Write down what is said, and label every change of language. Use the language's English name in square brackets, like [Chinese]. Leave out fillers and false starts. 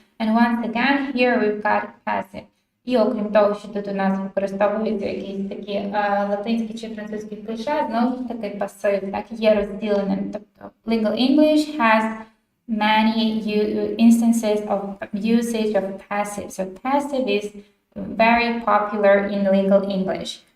[English] And once again, here we've got passive. [Ukrainian] І окрім того, що тут у нас використовуються якісь такі латинські чи французькі кліше, знову ж таки пасив, так, є розділеним. [English] Тобто legal English has many instances of usage of passive. So passive is very popular in legal English.